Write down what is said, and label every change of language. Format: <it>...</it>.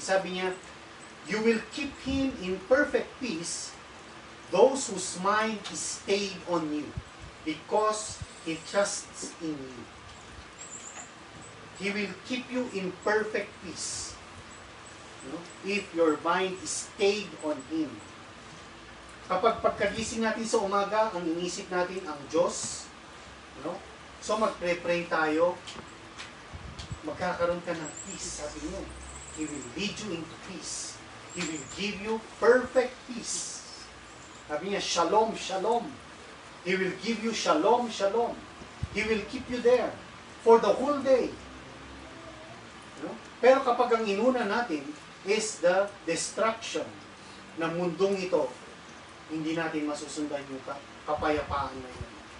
<tl>Sabi niya,</tl> <en>you will keep him in perfect peace, those whose mind is stayed on you, because he trusts in you. He will keep you in perfect peace. If your mind is stayed on Him.</en> <tl>Kapag pagkagising natin sa umaga, ang inisip natin ang Diyos, so magpre-pray tayo, magkakaroon ka ng peace, sabi niyo.</tl> <en>He will lead you into peace. He will give you perfect peace.</en> <tl>Sabi niya,</tl> <en>shalom, shalom. He will give you shalom, shalom. He will keep you there for the whole day.</en> <tl>No? Pero kapag ang inuna natin</tl> <en>is the destruction</en> <tl>ng mundong ito, hindi natin masusundan yung kapayapaan na yun.</tl>